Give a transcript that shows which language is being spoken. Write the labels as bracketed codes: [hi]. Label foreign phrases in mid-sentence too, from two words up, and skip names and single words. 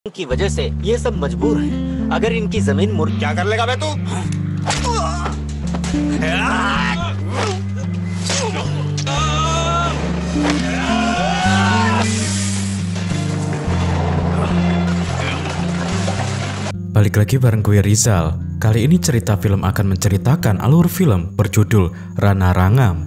[hi] की वजह से ये सब मजबूर हैं। अगर इनकी जमीन मुर्ग क्या कर लेगा बे तू? [id] Balik lagi bareng gue Rizal. Kali ini cerita film akan menceritakan alur film berjudul Rana Rangam.